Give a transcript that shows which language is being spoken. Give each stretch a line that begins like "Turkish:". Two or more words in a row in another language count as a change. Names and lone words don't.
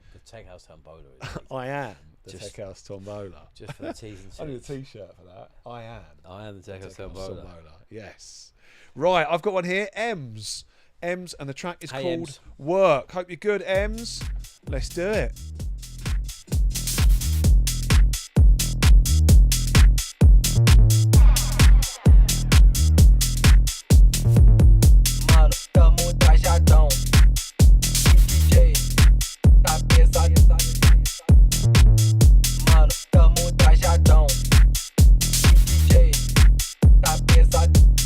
English: The Tech House Tombola is I am the Just- Tech House Tombola. just for the T's and C's. I need a T-shirt for that. I am. I am the Tech House Tech House Tombola. Tombola. Yes. Right, I've got one here. Ems, and the track is Hey, called Ems. Work. Hope you're good, Ems. Let's do it.
Portuguese: Mano, tamo trajadão. DJ, tá pesado. Mano, tamo trajadão. DJ, tá pesado.